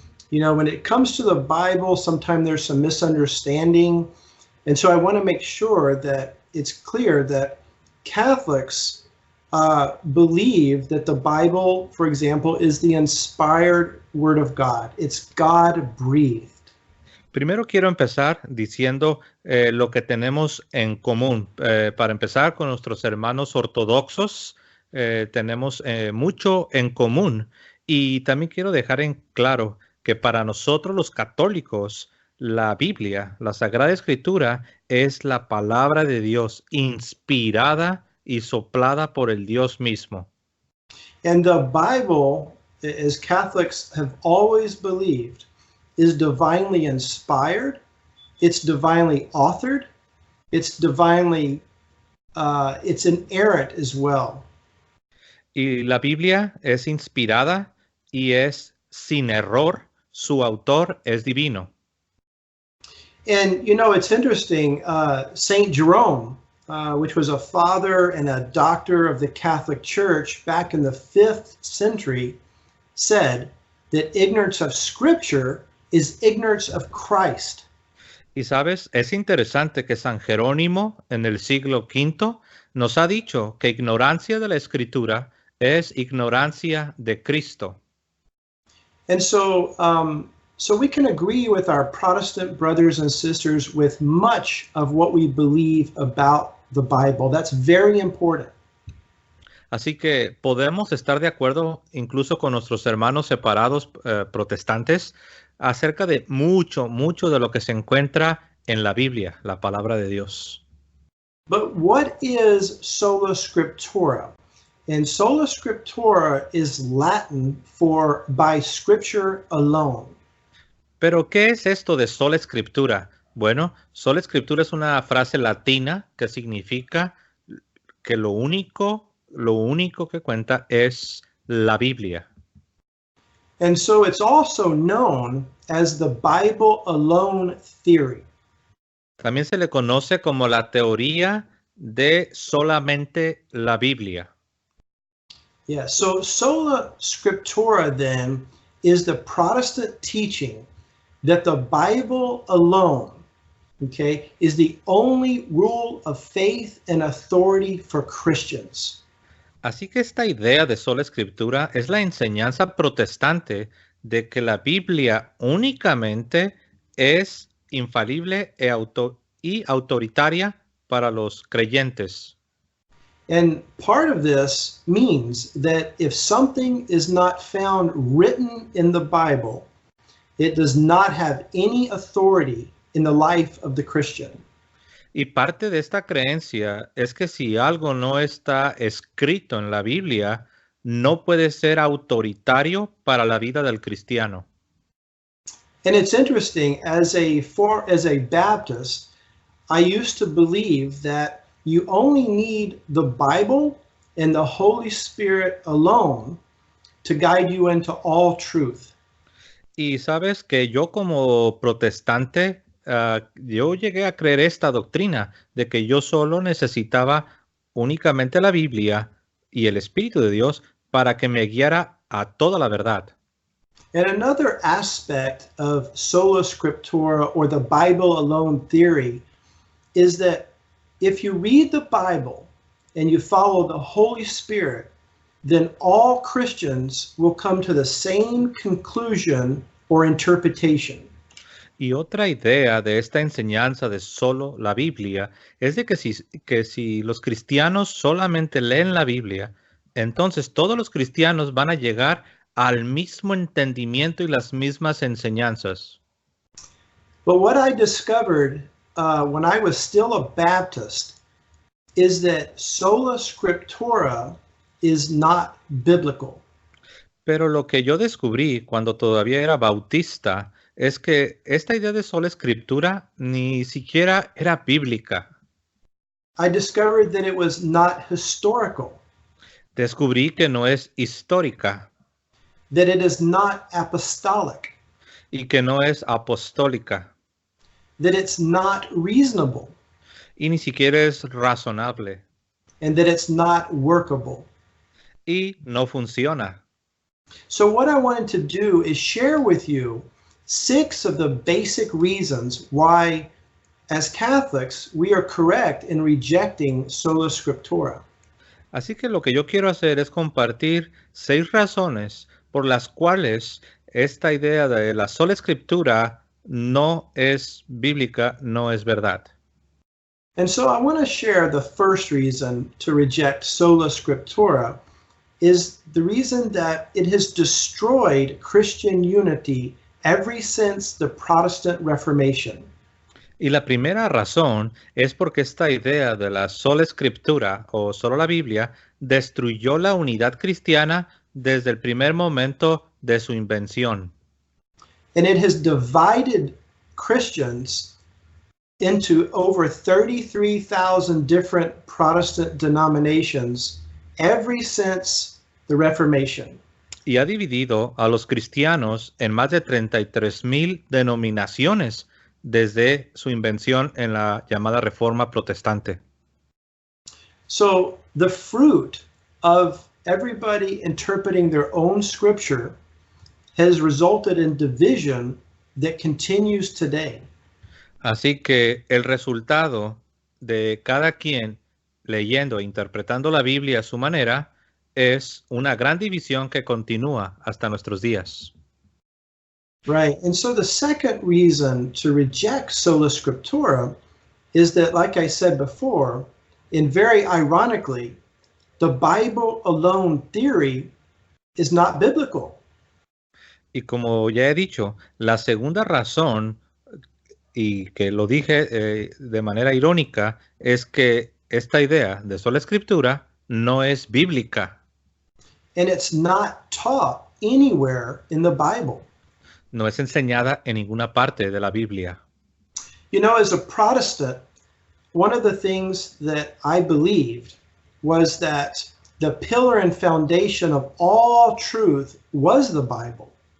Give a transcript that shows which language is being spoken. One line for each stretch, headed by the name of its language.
English: You know, when it comes to the Bible, sometimes there's some misunderstanding. And so I want to make sure that it's clear that Catholics believe that the Bible, for example, is the inspired Word of God. It's God-breathed.
Spanish: Primero quiero empezar diciendo lo que tenemos en común. Para empezar, con nuestros hermanos ortodoxos tenemos mucho en común. Y también quiero dejar en claro que para nosotros los católicos, la Biblia, la Sagrada Escritura, es la palabra de Dios inspirada y soplada por el Dios mismo.
English: And the Bible, as Catholics have always believed, is divinely inspired, it's divinely authored, it's inerrant as well.
Spanish: Y la Biblia es inspirada y es sin error, su autor es divino.
English: And you know, it's interesting, Saint Jerome, which was a father and a doctor of the Catholic Church back in the 5th century, said that ignorance of Scripture is ignorance of Christ.
Spanish: Y sabes, es interesante que San Jerónimo en el siglo V nos ha dicho que ignorancia de la Escritura es ignorancia de Cristo.
English: And so, so we can agree with our Protestant brothers and sisters with much of what we believe about the Bible. That's very important.
Spanish: Así que podemos estar de acuerdo incluso con nuestros hermanos separados protestantes acerca de mucho de lo que se encuentra en la Biblia, la palabra de Dios.
English: But what is sola scriptura? And sola scriptura is Latin for by scripture alone.
Spanish: Pero ¿qué es esto de sola escritura? Bueno, sola escritura es una frase latina que significa que lo único que cuenta es la Biblia.
English: And so it's also known as the Bible alone theory.
Spanish: También se le conoce como la teoría de solamente la Biblia.
English: Yeah, so sola scriptura then is the Protestant teaching that the Bible alone, okay, is the only rule of faith and authority for Christians.
Spanish: Así que esta idea de sola escritura es la enseñanza protestante de que la Biblia únicamente es infalible y autoritaria para los creyentes.
English: And part of this means that if something is not found written in the Bible, it does not have any authority in the life of the Christian.
Spanish: Y parte de esta creencia es que si algo no está escrito en la Biblia, no puede ser autoritario para la vida del cristiano.
English: And it's interesting, as a Baptist, I used to believe that you only need the Bible and the Holy Spirit alone to guide you into all truth.
Spanish: Y sabes que yo como protestante, yo llegué a creer esta doctrina de que yo solo necesitaba únicamente la Biblia y el Espíritu de Dios para que me guiara a toda la verdad.
English: And another aspect of sola scriptura, or the Bible alone theory, is that if you read the Bible and you follow the Holy Spirit, then all Christians will come to the same conclusion or interpretation.
Spanish: Y otra idea de esta enseñanza de solo la Biblia es de que si los cristianos solamente leen la Biblia, entonces todos los cristianos van a llegar al mismo entendimiento y las mismas enseñanzas.
English: But what I discovered when I was still a Baptist is that sola scriptura is not biblical.
Spanish: Pero lo que yo descubrí cuando todavía era bautista es que esta idea de sola escritura ni siquiera era bíblica.
English: I discovered that it was not historical,
Spanish: Descubrí que no es histórica
English: that it is not apostolic,
Spanish: y que no es apostólica
English: that it's not reasonable,
Spanish: y ni siquiera es razonable
English: and that it's not workable.
Spanish: y no funciona.
English: So what I wanted to do is share with you 6 of the basic reasons why, as Catholics, we are correct in rejecting sola scriptura.
Spanish: Así que lo que yo quiero hacer es compartir 6 razones por las cuales esta idea de la sola escritura no es bíblica, no es verdad.
English: And so I want to share the first reason to reject sola scriptura is the reason that it has destroyed Christian unity ever since the Protestant Reformation.
Spanish: Y la primera razón es porque esta idea de la sola escritura o solo la Biblia destruyó la unidad cristiana desde el primer momento de su invención.
English: And it has divided Christians into over 33,000 different Protestant denominations ever since the Reformation.
Spanish: Y ha dividido a los cristianos en más de 33,000 denominaciones desde su invención en la llamada Reforma Protestante.
English: So the fruit of everybody interpreting their own scripture has resulted in division that continues today.
Spanish: Así que el resultado de cada quien leyendo e interpretando la Biblia a su manera es una gran división que continúa hasta nuestros días.
English: Right. And so the second reason to reject sola scriptura is that, like I said before, and very ironically, the Bible alone theory is not biblical.
Spanish: Y como ya he dicho, la segunda razón, y que lo dije de manera irónica, es que esta idea de sola escritura no es bíblica.
English: And it's not taught anywhere in the Bible.
Spanish: No es enseñada en ninguna parte de la Biblia.
English: You know, as a Protestant, one of the things that I believed was that the pillar and foundation of all truth was the Bible.